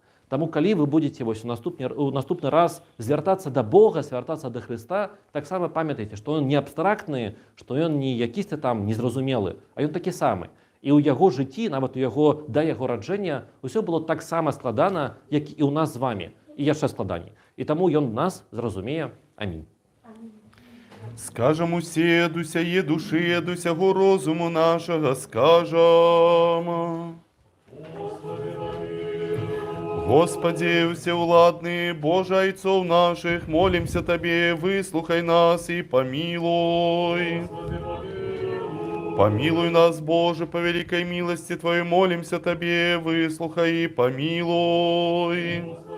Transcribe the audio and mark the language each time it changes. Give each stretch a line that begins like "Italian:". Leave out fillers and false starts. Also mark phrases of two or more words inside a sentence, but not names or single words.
Belarusian: Таму калі вы будзеце у наступны раз звяртацца да Бога, звяртацца да Хрыста, таксама памятайце, што ён не абстрактны, што ён не якісьці там незразумелы, а ён такі самы. І ў яго жыцці, нават да яго раджэння, усё было таксама складана, як і ў нас з вамі. І яшчэ складаней. І таму ён нас зразумее. Амінь. Скажем усе, дусяе души, дусяго розуму нашага, скажем.
Russian: Господи, всеуладный, Боже Отцов наших, молимся Тебе, выслухай нас и помилуй. Помилуй нас, Боже, по великой милости Твоей, молимся Тебе, выслухай и помилуй.